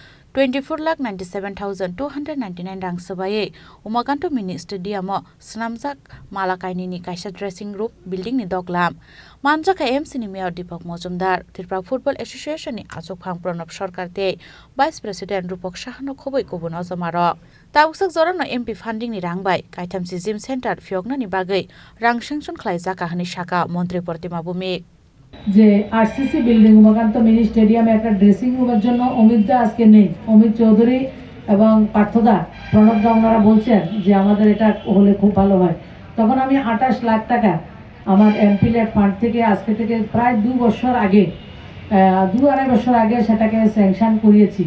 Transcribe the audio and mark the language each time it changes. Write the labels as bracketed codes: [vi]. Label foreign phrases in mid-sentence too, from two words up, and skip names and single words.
[trp] 24,97,299 रां सुबायै उमाकान्त मिनि स्टेडियाम स्नामजाक मालाकायनि कायसा [en] dressing room buildingni [trp] दगलाम मानजाका एमसिनि मेयर दीपक मजुमदार त्रिपुरा फुटबल एसोसिएशननि आजुकफां प्रणब सरकार ते [en] vice president [trp] रूपक साहानो खबै गुबुन अजमार ताबुकसाक जरानो [en] MP fundingni [trp] रांबाय कायथामसि [en] gym center [trp] फियगनानि बागै रां सेंसन खालायजाका हनि शाखा मन्त्री प्रतिमा भूमिक [bn] যে [en] RCC building [bn] উমাকান্ত মিনি স্টেডিয়ামে একটা [en] dressing roomer [bn] জন্য অমিতদা আজকে নেই, অমিত চৌধুরী এবং পার্থদা প্রণবদা ওনারা বলছেন যে আমাদের এটা হলে খুব ভালো হয়। তখন আমি 28 লাখ টাকা আমার [en] MPLAD fund [bn] থেকে আজকে থেকে প্রায় 2 বছর আগে 2-2.5 বছর আগে সেটাকে স্যাংশন করিয়েছি।